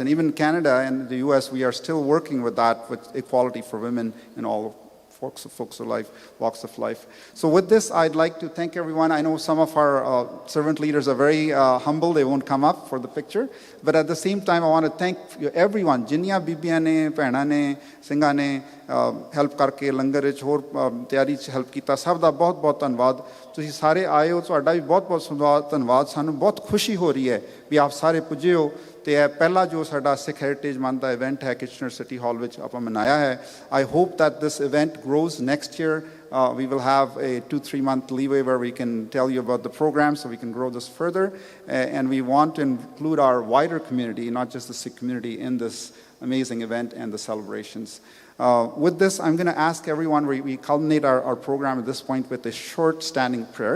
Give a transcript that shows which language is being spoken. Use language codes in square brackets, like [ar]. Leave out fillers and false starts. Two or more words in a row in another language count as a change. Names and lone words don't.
[en] And even Canada and the US, we are still working with that, with equality for women in all walks of life. So with this, I'd like to thank everyone. I know some of our servant leaders are very humble. They won't come up for the picture. But at the same time, I want to thank everyone. [pa] ਜਿਨ੍ਹਾਂ ਬੀਬੀਆਂ ਨੇ, ਭੈਣਾਂ ਨੇ, ਸਿੰਘਾਂ ਨੇ, ਹੈਲਪ ਕਰਕੇ, ਲੰਗਰ ਵਿੱਚ, ਹੋਰ ਤਿਆਰੀ ਚ ਹੈਲਪ ਕੀਤਾ. ਸਭ ਦਾ ਬਹੁਤ ਧੰਨਵਾਦ. ਤੁਸੀਂ ਸਾਰੇ ਆਏ ਹੋ, ਤੁਹਾਡਾ ਵੀ ਬਹੁਤ ਧੰਨਵਾਦ. ਸਾਨੂੰ ਬਹੁਤ ਖੁਸ਼ੀ ਹੋ ਰਹੀ ਹੈ ਵੀ ਆਪ ਸਾਰੇ ਪੁੱਜੇ ਹੋ. ਤੇ ਇਹ ਪਹਿਲਾ ਜੋ ਸਾਡਾ [en] Sikh Heritage Month [pa] ਦਾ ਇਵੈਂਟ ਹੈ ਕਿਚਨਰ ਸਿਟੀ ਹਾਲ ਵਿੱਚ ਆਪਾਂ ਮਨਾਇਆ ਹੈ. [en] I hope that this event grows next year. We will have a 2-3 month leeway where we can tell you about the program so we can grow this further. And we want to include our wider community, not just the Sikh community, in this amazing event and the celebrations. With this, I'm going to ask everyone, we culminate our program at this point with a short standing prayer.